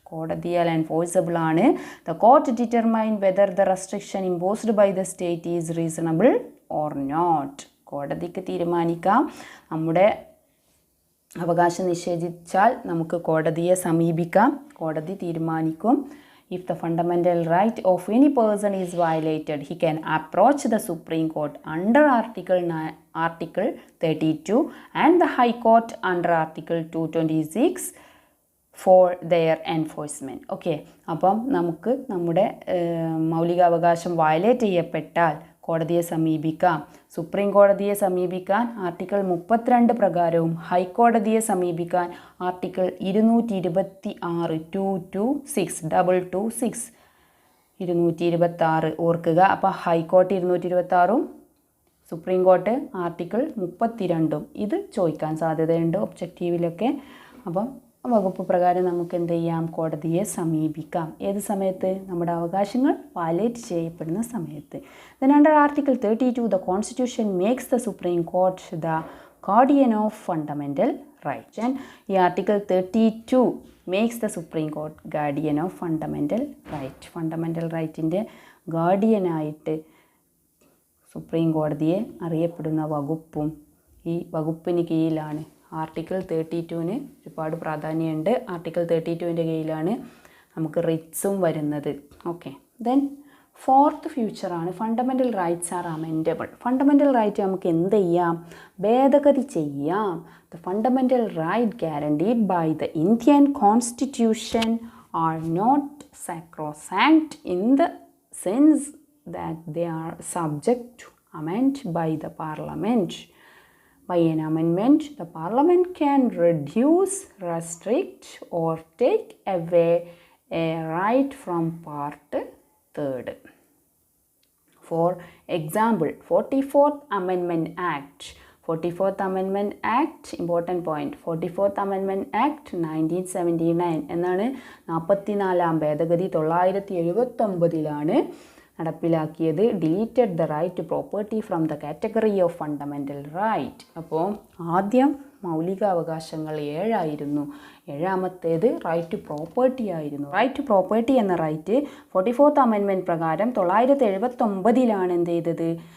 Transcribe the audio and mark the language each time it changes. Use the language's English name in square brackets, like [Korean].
[Malayalam] കോടതിയാൽ enforceable ആണ്. [English] The court determine whether the restriction imposed by the state is reasonable or not. [Malayalam] കോടതിക്ക് തീരുമാനിക്കാം. നമ്മുടെ അവകാശം നിഷേധിച്ചാൽ നമുക്ക് കോടതിയെ സമീപിക്കാം. കോടതി തീരുമാനിക്കും. [English] If the fundamental right of any person is violated, he can approach the Supreme Court under Article 32 and the High Court under Article 226 for their enforcement. [Malayalam] Okay, അപ്പം നമുക്ക് നമ്മുടെ മൗലികാവകാശം വയലേറ്റ് ചെയ്യപ്പെട്ടാൽ കോടതിയെ സമീപിക്കാം. സുപ്രീം കോടതിയെ സമീപിക്കാൻ ആർട്ടിക്കിൾ 32 പ്രകാരവും ഹൈക്കോടതിയെ സമീപിക്കാൻ ആർട്ടിക്കിൾ 226 226 ഓർക്കുക. അപ്പോൾ ഹൈക്കോർട്ട് 226ഉം സുപ്രീം കോർട്ട് ആർട്ടിക്കിൾ 32ഉം ഇത് ചോദിക്കാൻ സാധ്യതയുണ്ട് ഒബ്ജക്റ്റീവിലൊക്കെ. അപ്പം വകുപ്പ് പ്രകാരം നമുക്ക് എന്ത് ചെയ്യാം? കോടതിയെ സമീപിക്കാം. ഏത് സമയത്ത്? നമ്മുടെ അവകാശങ്ങൾ വയലേറ്റ് ചെയ്യപ്പെടുന്ന സമയത്ത്. [English] Then under Article 32 the Constitution makes the Supreme Court the guardian of fundamental rights. And ഈ Article 32 makes the Supreme Court guardian of fundamental right. [Malayalam] Fundamental റൈറ്റിൻ്റെ ഗാർഡിയനായിട്ട് supreme കോടതിയെ അറിയപ്പെടുന്ന വകുപ്പും ഈ വകുപ്പിന് കീഴിലാണ്. ആർട്ടിക്കിൾ 32ന് ഒരുപാട് പ്രാധാന്യമുണ്ട്. ആർട്ടിക്കിൾ 32ൻ്റെ കീഴിലാണ് നമുക്ക് റിറ്റ്സും വരുന്നത്. [English] Okay, then fourth ഫ്യൂച്ചറാണ് fundamental rights are amendable. [Malayalam] Fundamental right നമുക്ക് എന്ത് ചെയ്യാം? ഭേദഗതി ചെയ്യാം. [English] The fundamental right guaranteed by the Indian Constitution are not sacrosanct in the sense that they are subject to amendment by the Parliament. By an amendment, the Parliament can reduce, restrict or take away a right from Part 3rd. For example, 44th Amendment Act. 44th Amendment Act, important point, 44th Amendment Act 1979 [Malayalam] എന്നാണ് 44ാം ഭേദഗതി 1979 നടപ്പിലാക്കിയത്. [English] Deleted the right to property from the category of fundamental right. [Malayalam] അപ്പോൾ ആദ്യം മൗലികാവകാശങ്ങൾ 7ആയിരുന്നു. 7ാമത്തേത് right to property ആയിരുന്നു. Right to property എന്ന right 44th amendment പ്രകാരം 1979 എന്ത് ചെയ്തത്?